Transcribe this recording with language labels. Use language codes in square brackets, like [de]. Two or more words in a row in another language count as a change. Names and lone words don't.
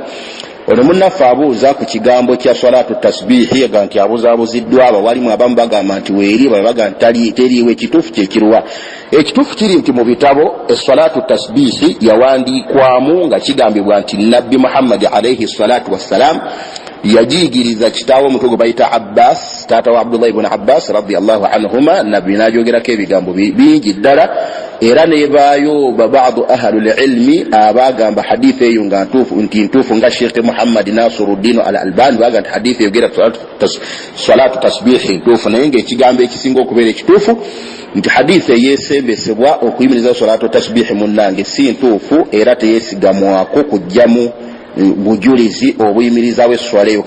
[lg] Ono munnaffe abuuza ku kigambo kya [ar] صلاة التسبيح [lg] aga nti abuzaabuziddwa abawalimu abamu bagamba nti weeri babaga nti teriiwe ekituufu kyekiruwa. Ekituufu kiri nti mu bitabo [ar] صلاة التسبيح [lg] yawandiikwamu nga kigambibwa nti nabbi Muhammad [ar] عليه الصلاة والسلام [lg] yajigiriza kitaawe omutu gwe bayita Abbas taata wa Abdullah ibn Abbas [ar] رضي الله عنهما [lg] nabbi n'ajogerako ebigambo bingi ddala era nebaayo babaadu [ar] أهل العلم [lg] abagamba hadithi eyo nga ntuufu nga Sheikh Muhammad Nasiruddin al-Albani bagamba nti hadithi eyogera [ar] صلاة التسبيح [lg] ntuufu naye ng'ekigambo ekisinga okubeera ekituufu nti hadithi eyeesembesebwa okuyimiriza [ar] صلاة التسبيح [lg] munnange si ntuufu era teyeesigamwako kujjamu bujulizi obuyimirizawo esswala eyo.